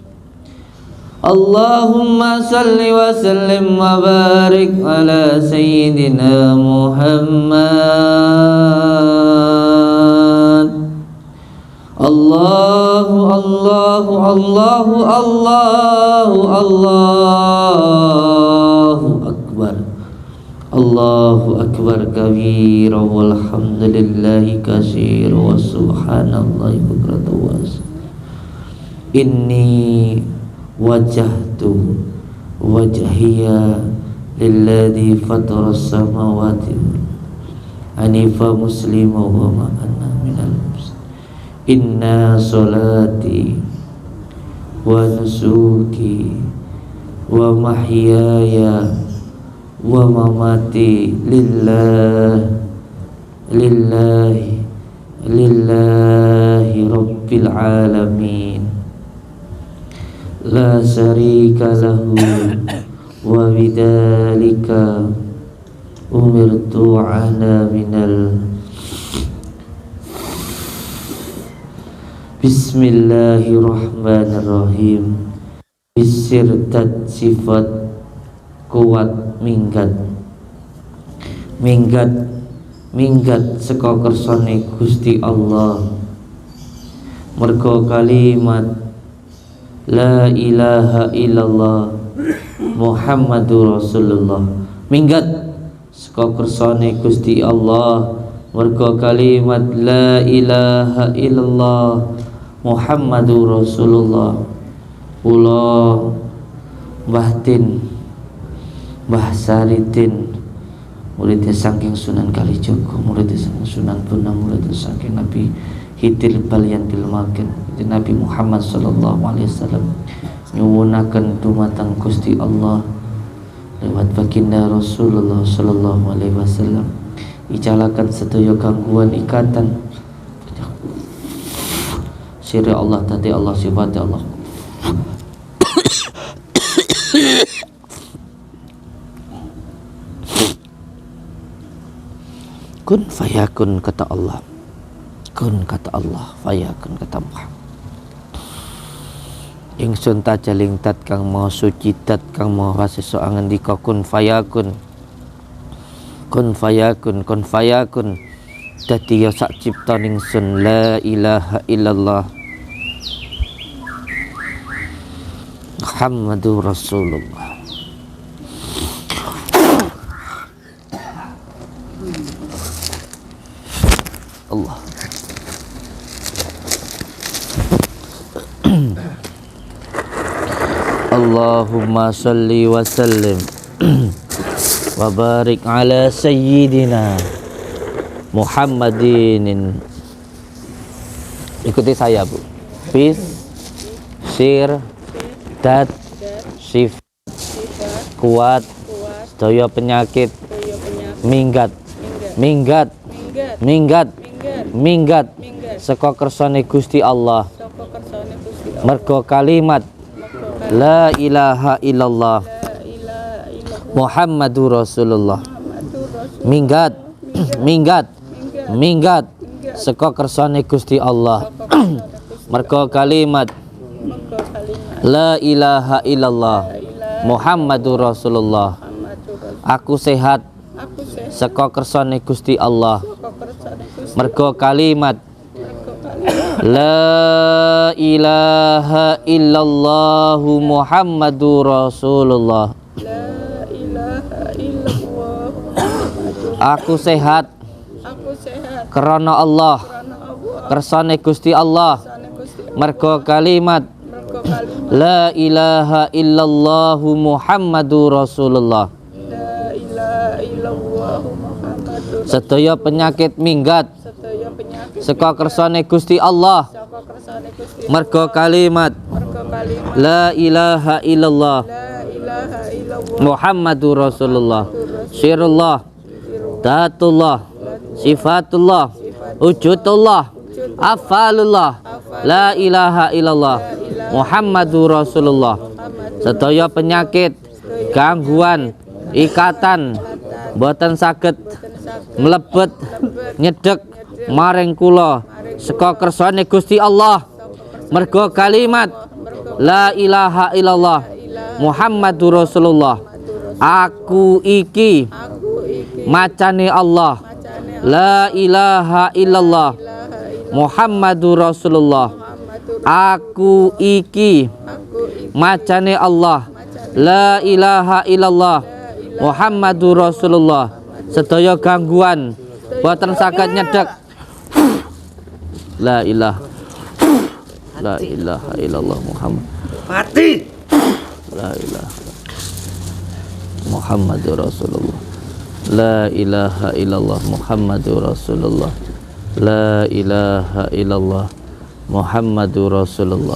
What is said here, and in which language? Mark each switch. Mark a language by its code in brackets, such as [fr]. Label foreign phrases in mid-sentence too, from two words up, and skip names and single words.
[ar] اللهم صل وسلم وبارك على سيدنا محمد. الله الله الله الله الله أكبر. الله أكبر كبيرا والحمد لله كثيرا وسبحان الله بكرة وأصيلا. إني وجهت وجهي للذي فطر السماوات حنيفا مسلما وما أنا من المسلمين. إن صلاتي ونسكي ومحياي ومماتي لله العالمين لا شريك له وبذلك أمرت وأنا من بسم الله الرحمن الرحيم. [jv] Bisirtat sifat kuat minggat saka kersane Gusti Allah merga kalimat [ar] لا إله إلا الله محمد رسول الله. [jv] Minggat saka kersane Gusti Allah merga kalimat [ar] لا إله إلا الله محمد رسول الله. [jv] Kula Mbah Tin, Mbah Saridin, muridnya saking Sunan Kalijogo, muridnya saking Sunan Bonang, muridnya saking Nabi Hidir Balyantil Makin, Nabi Muhammad [ar] صلى الله عليه وسلم, [jv] nyuwunaken dumateng Gusti Allah lewat baginda Rasulullah [ar] صلى الله عليه وسلم, [jv] ijalaken sedaya gangguan ikatan sirri Allah, tadi Allah, sifat Allah. [ar] كن فيكون kata Allah, kun kata Allah, fayakun kata Muhammad. [jv] Ingsun tajaling tat kang mau suci tat kang mau raseso ngandika [ar] كن فيكون, كن فيكون, كن فيكون. [jv] Dadi ya sak ciptaning sun [ar] لا إله إلا الله محمد رسول الله. [jv] Allah. [ar] اللهم صل وسلم وبارك على سيدنا محمد. [id] Ikuti saya, Bu. [jv] Bis sir dat sifat kuat sedaya penyakit minggat saka kersane Gusti Allah merga kalimat [ar] لا إله إلا الله محمد رسول الله. [jv] Minggat saka kersane Gusti Allah merga kalimat [ar] لا إله إلا الله محمد رسول الله. [jv] Aku sehat saka kersane Gusti Allah merga kalimat [ar] لا إله إلا الله محمد رسول الله. [jv] Aku sehat karena Allah kersane Gusti Allah merga kalimat [ar] لا إله إلا الله محمد رسول الله. [jv] Sedaya penyakit minggat saka kersane Gusti Allah merga kalimat [ar] لا إله إلا الله محمد رسول الله. سر الله ذات الله صفة الله وجود الله أفعال الله, لا إله إلا الله محمد رسول الله. [jv] Sedaya penyakit, gangguan, ikatan boten saged mlebet nyedek maring kula saka kersane Gusti Allah merga kalimat [ar] لا إله إلا الله محمد رسول الله. [jv] Aku iki macane Allah [ar] لا إله إلا الله محمد رسول الله. [jv] Aku iki macane Allah [ar] لا إله إلا الله محمد رسول الله. [jv] Sedaya gangguan boten saged nyedek [ar] لا إله إلا الله محمد [jv] mati [ar] لا إله محمد رسول الله. لا إله إلا الله محمد رسول الله. لا إله إلا الله محمد رسول الله.